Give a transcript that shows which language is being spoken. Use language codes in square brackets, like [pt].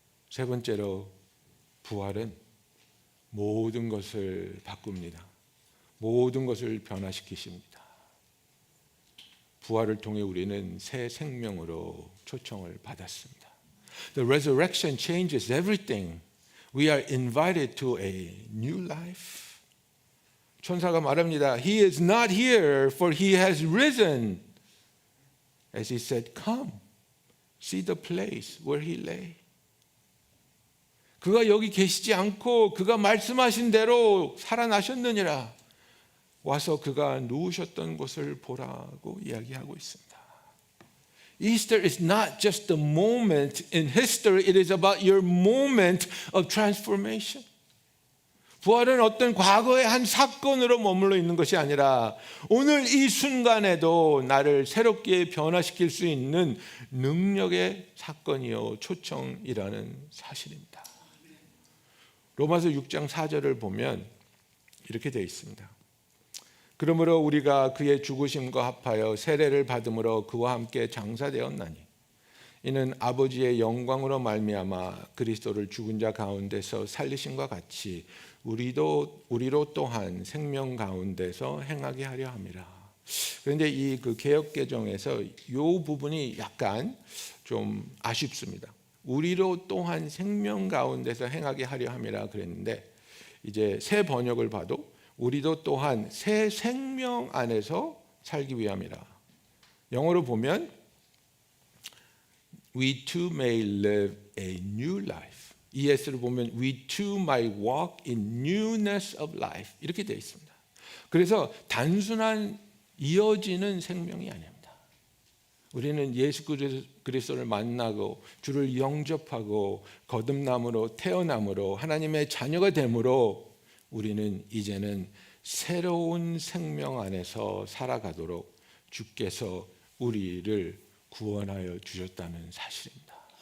[ko] 세 번째로, 부활은 모든 것을 바꿉니다. 모든 것을 변화시키십니다. 부활을 통해 우리는 새 생명으로 초청을 받았습니다. [en] The resurrection changes everything. We are invited to a new life. [ko] 천사가 말합니다. [en] He is not here, for he has risen. As he said, come, see the place where he lay. [ko] 그가 여기 계시지 않고 그가 말씀하신 대로 살아나셨느니라. 와서 그가 누우셨던 곳을 보라고 이야기하고 있습니다. [en] Easter is not just a moment in history. It is about your moment of transformation. [ko] 부활은 어떤 과거의 한 사건으로 머물러 있는 것이 아니라 오늘 이 순간에도 나를 새롭게 변화시킬 수 있는 능력의 사건이요 초청이라는 사실입니다. 로마서 6장 4절을 보면 이렇게 되어 있습니다. 그러므로 우리가 그의 죽으심과 합하여 세례를 받음으로 그와 함께 장사되었나니 이는 아버지의 영광으로 말미암아 그리스도를 죽은 자 가운데서 살리심과 같이 우리로 또한 생명 가운데서 행하게 하려 함이라. 그런데 이 그 개역 개정에서 이 부분이 약간 좀 아쉽습니다. 우리로 또한 생명 가운데서 행하게 하려 함이라 그랬는데 이제 새 번역을 봐도 우리도 또한 새 생명 안에서 살기 위함이라. 영어로 보면 [en] We too may live a new life. [ko] ES를 보면 [en] We too might walk in newness of life. [ko] 이렇게 되어 있습니다. 그래서 단순한 이어지는 생명이 아닙니다. 우리는 예수 그리스도를 만나고 주를 영접하고 거듭남으로 태어남으로 하나님의 자녀가 됨으로 우리는 이제는 새로운 생명 안에서 살아가도록 주께서 우리를 구원하여 주셨다는 사실입니다.